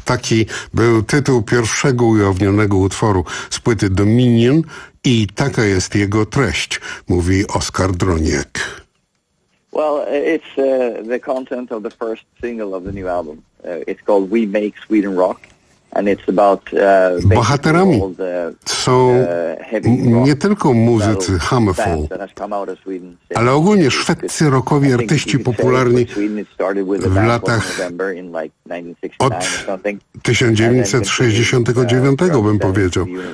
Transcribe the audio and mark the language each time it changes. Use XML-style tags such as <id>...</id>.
<pl>Taki był tytuł pierwszego ujawnionego utworu z płyty Dominion i taka jest jego treść, mówi Oskar Droniek.</pl> <en>Well, it's the content of the first single of the new album. It's called We Make Sweden Rock. And it's about,</en> <pl>bohaterami są nie tylko muzycy Hammerfall, ale ogólnie szwedzcy rockowi artyści popularni w latach od 1969, bym powiedział.</pl>